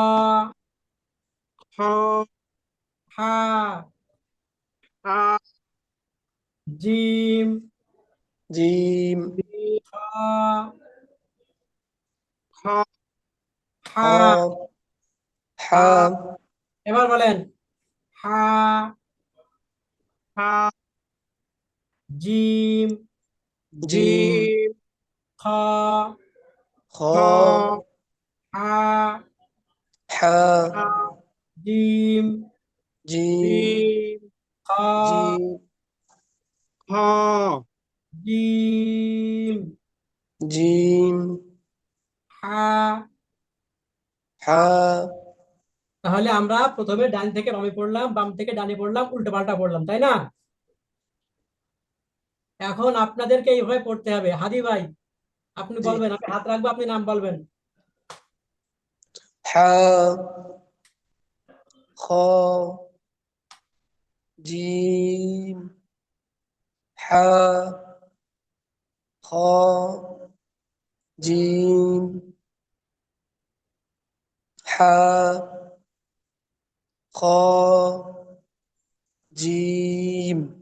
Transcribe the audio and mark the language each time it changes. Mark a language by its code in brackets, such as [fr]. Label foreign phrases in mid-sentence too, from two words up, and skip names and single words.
[bn] খ হা হা জিম জিম জিম খ খ খ হা হা এবার বলেন হা হা জিম জিম জিম খ খ খ হা হা হা জিম জিম জিম খ জিম খ জিম জিম হা। হা তাহলে আমরা প্রথমে ডান থেকে বামে পড়লাম, বাম থেকে ডানে পড়লাম, উল্টো পাল্টা পড়লাম, তাই না? এখন আপনাদেরকে এইভাবে পড়তে হবে। হাদি ভাই, আপনি জি বলবেন, আমি হাত রাখবো, আপনি নাম বলবেন। হা খ জিম হা খ জিম হা খ জিম